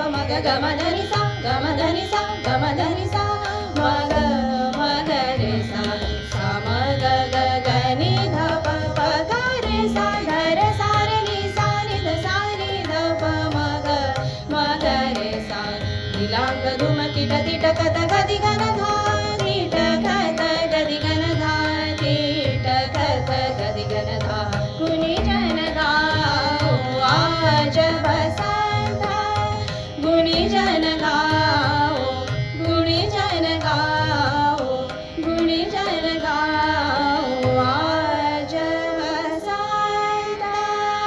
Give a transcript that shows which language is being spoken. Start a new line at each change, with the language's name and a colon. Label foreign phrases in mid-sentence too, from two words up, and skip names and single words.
Hindi: प म ग ग म ध नि सा ग म ध नि सा ग म ध नि सा म ग रे सा सा म ग ग ग नि ध प प ग रे सा ध रे सा रे नि सा नि ध प म ग रे सा नीलांग धूम कीट तिट कथ गदि गन धा नीट कथ गदि गन धा कीट कथ गदि गन धा गुणी जन गाओ आज वसंत गुणी जन गाओ गुणी जन गाओ गुणी जन गाओ आज वसंत.